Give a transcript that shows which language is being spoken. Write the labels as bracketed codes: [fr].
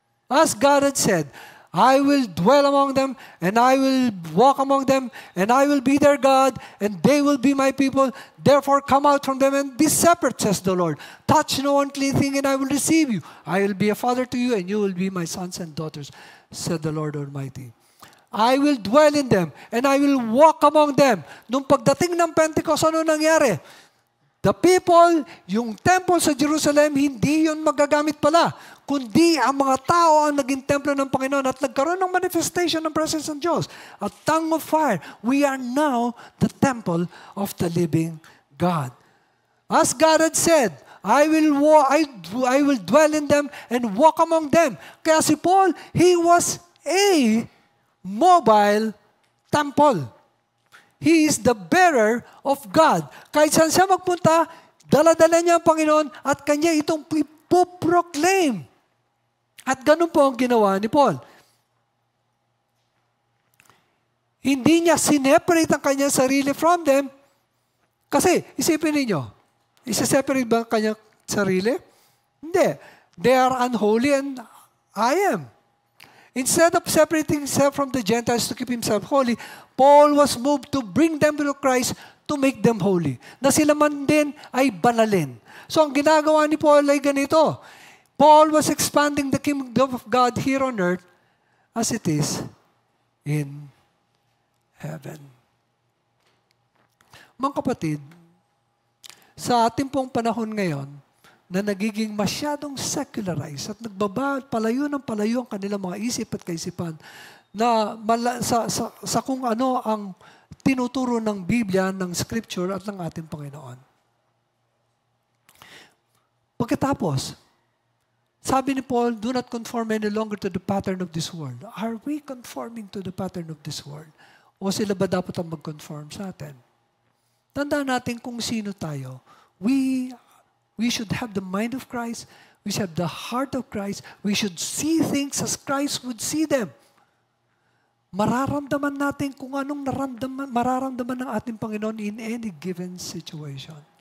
[en] As God had said, I will dwell among them, and I will walk among them, and I will be their God, and they will be my people. Therefore come out from them and be separate, says the Lord. Touch no unclean thing, and I will receive you. I will be a father to you, and you will be my sons and daughters, said the Lord Almighty. I will dwell in them, and I will walk among them. [tl] Nung pagdating ng Pentecost, ano nangyari? [en] The people, [tl] yung temple sa Jerusalem, hindi yun magagamit pala. Kundi ang mga tao ang naging templo ng Panginoon at nagkaroon ng manifestation ng presence ng Diyos. [en] A tongue of fire. We are now the temple of the living God. As God had said, I will dwell in them and walk among them. [tl] Kaya si Paul, [en] he was a mobile temple. He is the bearer of God. [tl] Kahit saan siya magpunta, dala-dala niya ang Panginoon at kanya itong ipoproclaim. At ganun po ang ginawa ni Paul. Hindi niya sineparate ang kanyang sarili [en] from them. [tl] Kasi, isipin ninyo, isa-separate ba ang kanyang sarili? Hindi. [en] They are unholy and I am. Instead of separating himself from the Gentiles to keep himself holy, Paul was moved to bring them to Christ to make them holy. [tl] Na sila man din ay banalin. So ang ginagawa ni Paul ay ganito. [en] Paul was expanding the kingdom of God here on earth as it is in heaven. [tl] Mga kapatid, sa ating pong panahon ngayon, na nagiging masyadong secularized at palayo ng palayo ang kanilang mga isip at kaisipan na sa kung ano ang tinuturo ng Biblia, ng Scripture at ng ating Panginoon. Pagkatapos, sabi ni Paul, [en] do not conform any longer to the pattern of this world. Are we conforming to the pattern of this world? [tl] O sila ba dapat ang mag-conform sa atin? Tandaan natin kung sino tayo. [en] We should have the mind of Christ. We should have the heart of Christ. We should see things as Christ would see them. [tl] Mararamdaman natin kung anong mararamdaman ng ating Panginoon [en] in any given situation.